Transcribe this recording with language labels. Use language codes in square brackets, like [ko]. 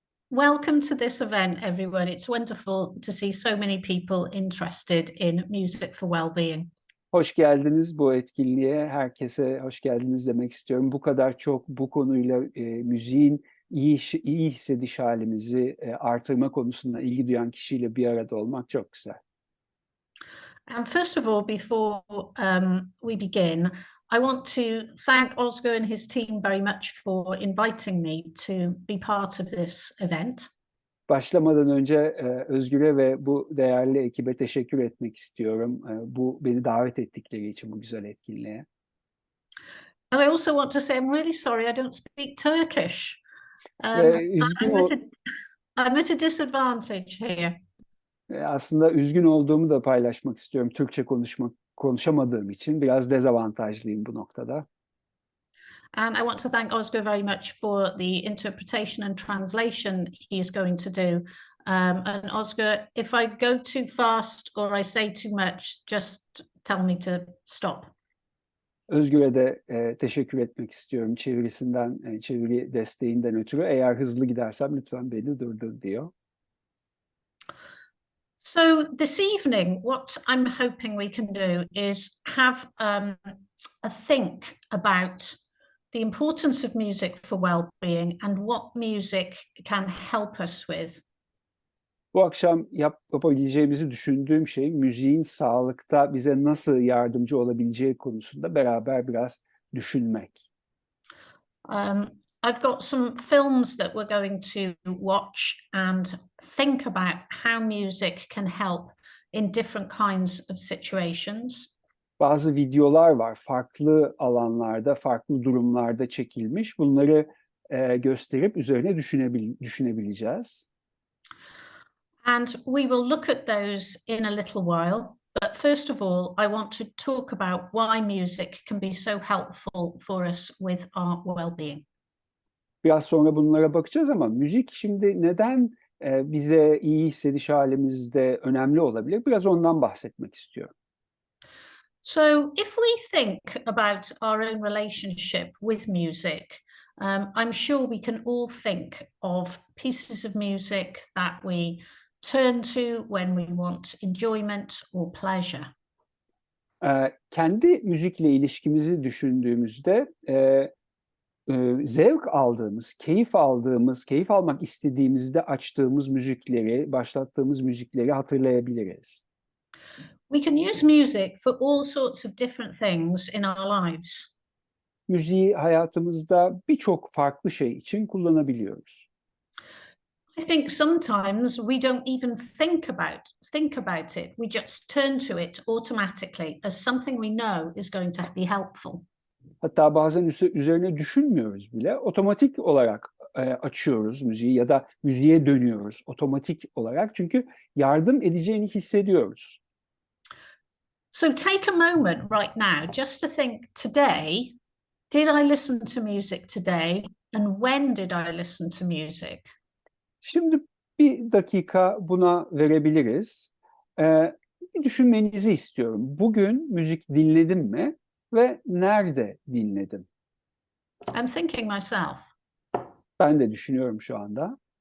[en] Welcome to this event, everyone. It's wonderful to see so many people interested in music for well-being. [tr] Hoş geldiniz bu etkinliğe. Herkese hoş geldiniz demek istiyorum. Bu kadar çok bu konuyla müziğin iyi hissediş halimizi artırma konusunda ilgi duyan kişiyle bir arada olmak çok güzel. [en] And first of all, before we begin, I want to thank Oscar and his team very much for inviting me to be part of this event. [tr] Başlamadan önce Özgür'e ve bu değerli ekibe teşekkür etmek istiyorum. Bu beni davet ettikleri için bu güzel etkinliğe. [en] And I also want to say I'm really sorry I don't speak Turkish. [tr] Ve üzgün [en] I'm at a disadvantage here. [tr] aslında üzgün olduğumu da paylaşmak istiyorum. Türkçe konuşamadığım için biraz dezavantajlıyım bu noktada. [en] And I want to thank Oscar very much for the interpretation and translation he is going to do. And Oscar, if I go too fast or I say too much, just tell me to stop. [tr] Özgür'e de teşekkür etmek istiyorum çeviri desteğinden ötürü. Eğer hızlı gidersem lütfen beni durdur diyor. [en] So this evening, what I'm hoping we can do is have a think about the importance of music for well-being and what music can help us with. [tr] Bu akşam yapabileceğimizi düşündüğüm şey müziğin sağlıkta bize nasıl yardımcı olabileceği konusunda beraber biraz düşünmek. [en] I've got some films that we're going to watch and think about how music can help in different kinds of situations. [tr] Bazı videolar var, farklı alanlarda, farklı durumlarda çekilmiş. Bunları gösterip üzerine düşünebileceğiz. [en] And we will look at those in a little while. But first of all, I want to talk about why music can be so helpful for us with our well-being. [tr] Biraz sonra bunlara bakacağız ama müzik şimdi neden bize iyi hissediş halimizde önemli olabilir? Biraz ondan bahsetmek istiyorum. [en] So if we think about our own relationship with music, I'm sure we can all think of pieces of music that we turn to when we want enjoyment or pleasure. [tr] Kendi müzikle ilişkimizi düşündüğümüzde zevk aldığımız, keyif almak istediğimizde açtığımız müzikleri, başlattığımız müzikleri hatırlayabiliriz. [en] We can use music for all sorts of different things in our lives. [tr] Müziği hayatımızda birçok farklı şey için kullanabiliyoruz. [en] I think sometimes we don't even think about it. We just turn to it automatically as something we know is going to be helpful. [tr] Hatta bazen üzerine düşünmüyoruz bile. Otomatik olarak açıyoruz müziği ya da müziğe dönüyoruz otomatik olarak. Çünkü yardım edeceğini hissediyoruz. [en] So take a moment right now just to think today, did I listen to music today? And when did I listen to music? [tr] Şimdi bir dakika buna verebiliriz. Bir düşünmenizi istiyorum. Bugün müzik dinledim mi ve nerede dinledim? [en] I'm thinking myself. [tr] Ben de düşünüyorum şu anda.